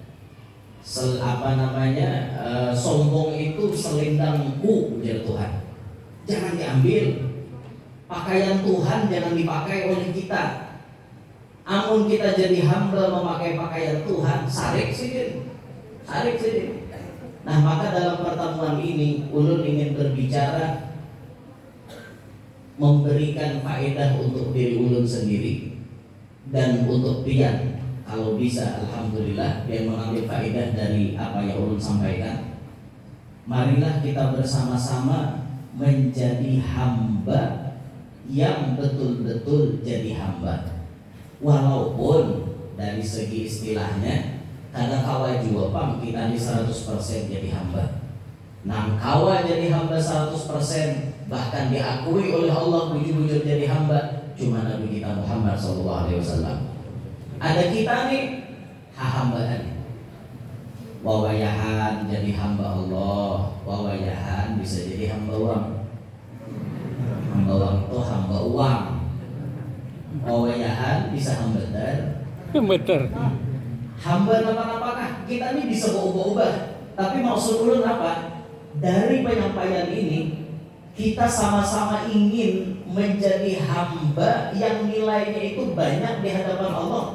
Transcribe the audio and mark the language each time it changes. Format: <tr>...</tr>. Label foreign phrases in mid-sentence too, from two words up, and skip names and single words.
<bjn>Sombong itu selendangku, ujar Tuhan. Jangan diambil.</bjn> <id>Pakaian Tuhan jangan dipakai oleh kita.</id> <bjn>Amun kita jadi hamba memakai pakaian Tuhan, sarik sih. Nah, maka dalam pertemuan ini ulun ingin berbicara, memberikan faedah untuk diri ulun sendiri dan untuk pian. Kalau bisa, alhamdulillah, dia mengambil faedah dari apa yang ulun sampaikan.</bjn> <id>Marilah kita bersama-sama menjadi hamba yang betul-betul jadi hamba.</id> <bjn>Walaupun dari segi istilahnya kadang kawa juga pam kita di 100% jadi hamba. Nang kawa jadi hamba 100%, bahkan diakui oleh Allah bujur-bujur jadi hamba cuma Nabi kita Muhammad SAW. Ada kita nih hambaan. Wawayahan jadi hamba Allah, wawayahan bisa jadi hamba uang. Hamba uang itu hamba uang. Wawayahan bisa hamba betul. Hamba apa-apakah kita ini bisa berubah-ubah. Tapi maksud ulun apa?</bjn> <id>Dari penyampaian ini kita sama-sama ingin menjadi hamba yang nilainya itu banyak di hadapan Allah.</id>